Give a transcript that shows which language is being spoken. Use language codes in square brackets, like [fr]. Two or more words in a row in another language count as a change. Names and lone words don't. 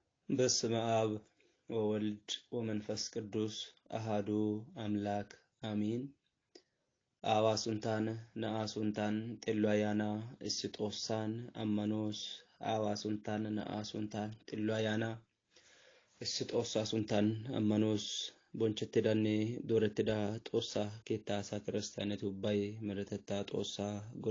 [gez] በስመ አብ ወወልድ ወመንፈስ ቅዱስ አሃዱ አምላክ አሚን። [wal] አዋሱንታን ነአሱንታን ጤሏያና እስጦሳን አማኖስ አዋሱንታን ነአሱንታን ጤሏያና እስጦሳ ሱንታን አማኖስ ቦንቸትዳኔ ዶረትዳ ጦሳ ኬታሳ ክርስቲያነቱ ባይ መረተታ ጦሳ ጎዳ